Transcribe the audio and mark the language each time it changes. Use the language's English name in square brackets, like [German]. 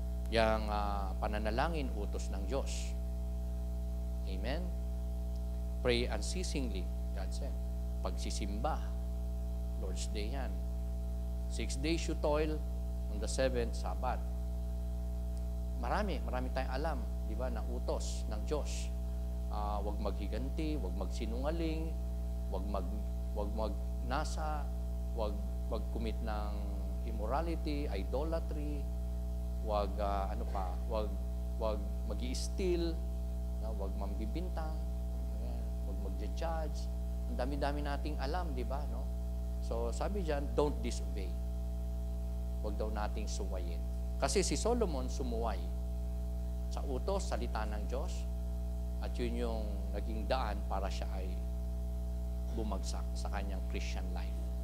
[Filipino] Yang pananalangin, utos ng Diyos. Amen? [English] Pray unceasingly, God said. [Filipino] Pagsisimba, [English] Lord's Day yan. 6 days you toil, on the 7th, Sabbath. [Filipino] Marami tayong alam, di ba, na utos ng Diyos. Huwag maghiganti, huwag magsinungaling, huwag magnasa, huwag mag-commit ng immorality, idolatry, huwag huwag mag-i-steal, huwag mambibintang, huwag mag-judge. Ang dami-dami nating alam, di ba, no? So, sabi diyan, [English] don't disobey. [Filipino] Huwag daw nating suwayin. Kasi si Solomon sumuway sa utos, salita ng Diyos, at yun yung naging daan para siya ay bumagsak sa kanyang Christian life.